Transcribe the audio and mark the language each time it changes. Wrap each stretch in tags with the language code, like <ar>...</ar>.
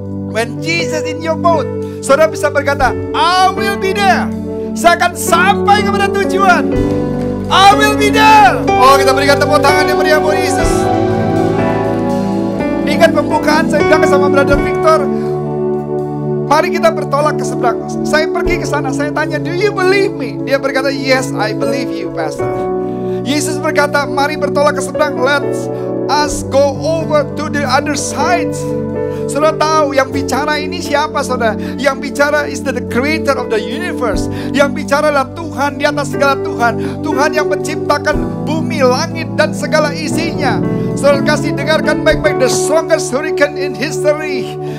<en>When Jesus in your boat,</en> <id>saudara bisa berkata,</id> <en>I will be there.</en> <id>Saya akan sampai kepada tujuan.</id> <en>I will be there.</en> <id>Oh, kita berikan tepuk tangan yang meriah buat Yesus. Ingat pembukaan saya bilang sama Brother Victor, mari kita bertolak ke seberang. Saya pergi ke sana, saya tanya,</id> <en>do you believe me?</en> <id>Dia berkata,</id> <en>yes, I believe you, Pastor.</en> <id>Yesus berkata, mari bertolak ke seberang.</id> <en>Let's us go over to the other side.</en> <id>Saudara tahu yang bicara ini siapa, saudara? Yang bicara</id> <en>is the creator of the universe.</en> <id>Yang bicara adalah Tuhan di atas segala Tuhan. Tuhan yang menciptakan bumi, langit, dan segala isinya. Saudara kasih dengarkan baik-baik,</id> <en>the strongest hurricane in history.</en>